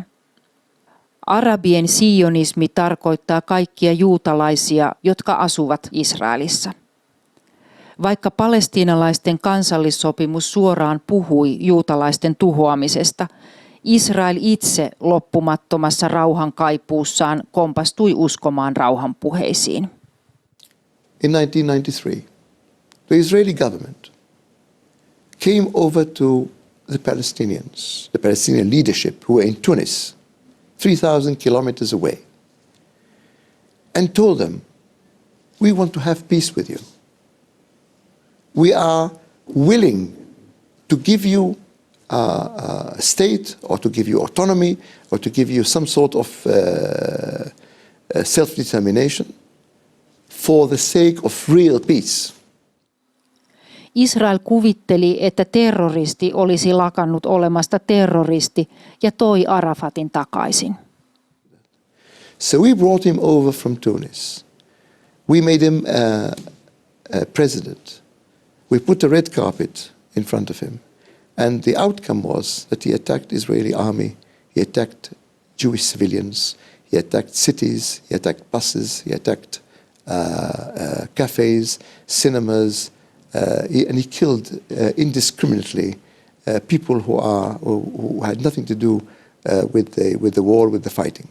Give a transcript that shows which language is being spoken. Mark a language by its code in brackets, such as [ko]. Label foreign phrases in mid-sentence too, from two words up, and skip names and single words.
[fi] Arabien sionismi tarkoittaa kaikkia juutalaisia, jotka asuvat Israelissa. Vaikka palestiinalaisten kansallissopimus suoraan puhui juutalaisten tuhoamisesta, Israel itse loppumattomassa rauhan kaipuussaan kompastui uskomaan rauhanpuheisiin. [en] in 1993, the Israeli government came over to the Palestinians, the Palestinian leadership who were in Tunis, 3,000 kilometers away, and told them, we want to have peace with you. We are willing to give you a state, or to give you autonomy, or to give you some sort of self-determination for the sake of real peace. [fi] Israel kuvitteli, että terroristi olisi lakannut olemasta terroristi ja toi Arafatin takaisin. [en] So we brought him over from Tunis. We made him a president. We put a red carpet in front of him. And the outcome was that he attacked Israeli army, he attacked Jewish civilians, he attacked cities, he attacked buses, he attacked cafes, cinemas, and he killed indiscriminately people who had nothing to do with the war, with the fighting.